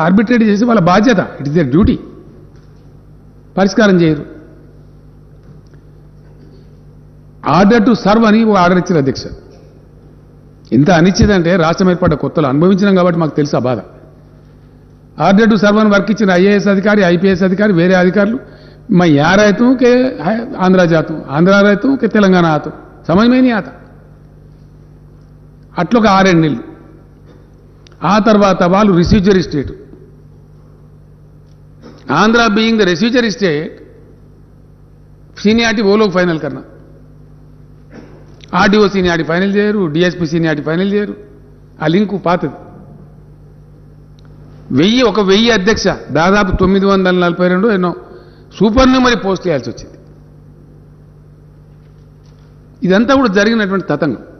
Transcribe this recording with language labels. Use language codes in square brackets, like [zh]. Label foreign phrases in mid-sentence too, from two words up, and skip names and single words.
[te] ఆర్బిట్రేట్ చేసి వాళ్ళ బాధ్యత, [en] it is their duty, [te] పరిష్కారం చేయరు. [en] order to serve [te] అని ఆర్డర్ ఇచ్చారు అధ్యక్ష. ఇంత అనిచ్చేదంటే రాష్ట్రం ఏర్పడ్డ కొత్తలో అనుభవించినాం కాబట్టి మాకు తెలుసు ఆ బాధ. ఆర్డర్ టు సర్వ్ అని వర్క్ ఇచ్చిన ఐఏఎస్ అధికారి, ఐపీఎస్ అధికారి, వేరే అధికారులు [hi] मैं यहाँ रहता हूँ कि आंध्रा जाता हूँ, आंध्रा रहता हूँ कि तेलंगाना आता हूँ, समझ में नहीं आता. [te] అట్లా ఒక 6 నెలలు. ఆ తర్వాత వాళ్ళు [en] residuary state, Andhra being the residuary state, [te] సీనియారిటీ [hi] वो लोग फाइनल करना. [te] ఆర్డీఓ సీనియారిటీ ఫైనల్ చేయరు, డిఎస్పీ సీనియారిటీ ఫైనల్ చేయరు. ఆ లింకు పాతది. 1000 అధ్యక్ష దాదాపు 942 ఎన్నో [en] supernumerary post [te] చేయాల్సి వచ్చింది. ఇదంతా కూడా జరిగినటువంటి తతంగం.